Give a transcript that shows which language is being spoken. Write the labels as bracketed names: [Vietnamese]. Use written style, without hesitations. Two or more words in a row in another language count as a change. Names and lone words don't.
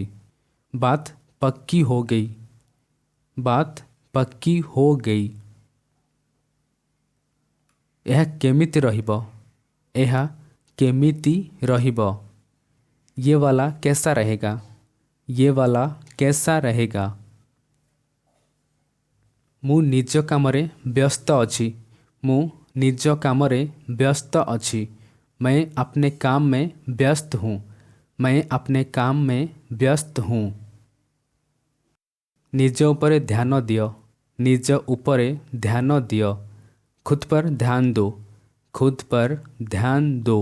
[Hindi] बात पक्की हो गई, बात पक्की हो गई। [Odia] ଏହା କେମିତି ରହିବ, ଏହା କେମିତି ରହିବ। [Hindi] ये वाला कैसा रहेगा, ये वाला कैसा रहेगा। [Odia] ମୁଁ ନିଜ କାମରେ ବ୍ୟସ୍ତ ଅଛି, ମୁଁ ନିଜ କାମରେ ବ୍ୟସ୍ତ ଅଛି। [Hindi] मैं अपने काम में व्यस्त हूँ, मैं अपने काम में व्यस्त हूँ। [Odia] ନିଜ ଉପରେ ଧ୍ୟାନ ଦିଅ, ନିଜ ଉପରେ ଧ୍ୟାନ ଦିଅ। [Hindi] खुद पर ध्यान दो, खुद पर ध्यान दो।